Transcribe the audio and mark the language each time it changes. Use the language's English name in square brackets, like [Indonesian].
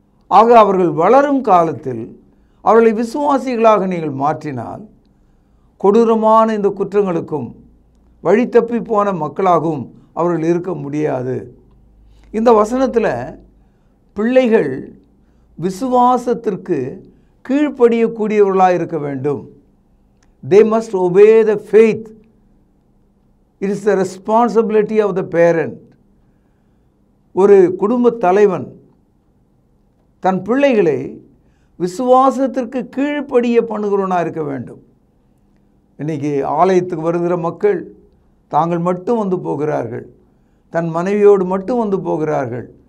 [Tamil] ஆக அவர்கள் வளரும் காலத்தில் அவர்களை விசுவாசிகளாக நீங்கள் மாற்றினால் கொடூரமான இந்த குற்றங்களுக்கும் வழி தப்பி போன மக்களாகவும் அவர்கள் இருக்க முடியாது. இந்த வசனத்தில் பிள்ளைகள் விசுவாசத்திற்கு கீழ்ப்படியக்கூடியவர்களாக இருக்க வேண்டும். [English] They must obey the faith. It is the responsibility of the parent. [Tamil] ஒரு குடும்ப தலைவன் தன் பிள்ளைகளை விசுவாசத்திற்கு கீழ்ப்படிய பண்ணுகிறவனாக இருக்க வேண்டும். இன்றைக்கி ஆலயத்துக்கு வருகிற மக்கள் தாங்கள் மட்டும் வந்து போகிறார்கள், தன் மனைவியோடு மட்டும் வந்து போகிறார்கள்.